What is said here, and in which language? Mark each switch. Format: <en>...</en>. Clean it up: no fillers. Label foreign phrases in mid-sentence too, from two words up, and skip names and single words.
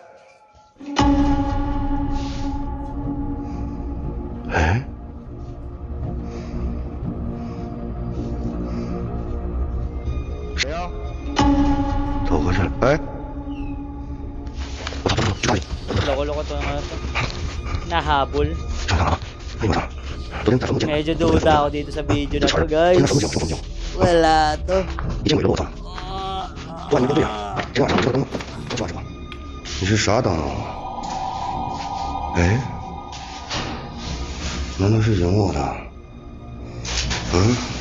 <zh>哎？谁呀？走过去了。哎？我操！抓紧！</zh> <tl>Loko-loko to naman ito. Nahabol.</tl> <zh>上场了！哎呦我操！昨天在坟墓见的。</zh> <tl>Medyo duda ako dito sa video na to,</tl> <zh>昨</zh> <tl>guys.</tl> <zh>天在坟墓见，坟墓见。</zh> <tl>Wala to.</tl> <zh>一见鬼了！我操！哇，你们队啊！今晚上这个灯，这是吧？你是啥灯啊？哎？难道是引我的？嗯？</zh>